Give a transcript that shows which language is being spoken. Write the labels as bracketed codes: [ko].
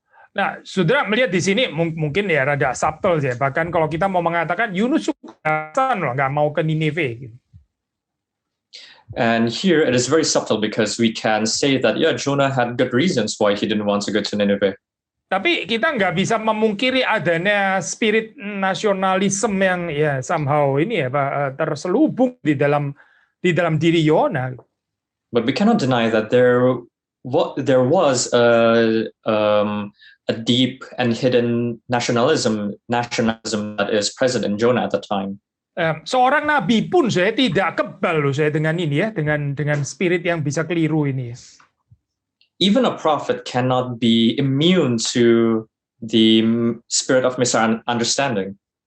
[id] Nah, saudara melihat di sini mungkin ya rada subtle ya. Bahkan kalau kita mau mengatakan Yunus nggak mau ke Nineveh. Gitu. [en] And here it is very subtle because we can say that Jonah had good reasons why he didn't want to go to Nineveh. [id] Tapi kita nggak bisa memungkiri adanya spirit nasionalisme yang somehow terselubung di dalam diri Yona. [en] But we cannot deny that there was a deep and hidden nationalism that is present in Jonah at the time. [id] Seorang nabi pun saya tidak kebal dengan ini ya, dengan spirit yang bisa keliru ini. [en] Even a prophet cannot be immune to the spirit of misunderstanding.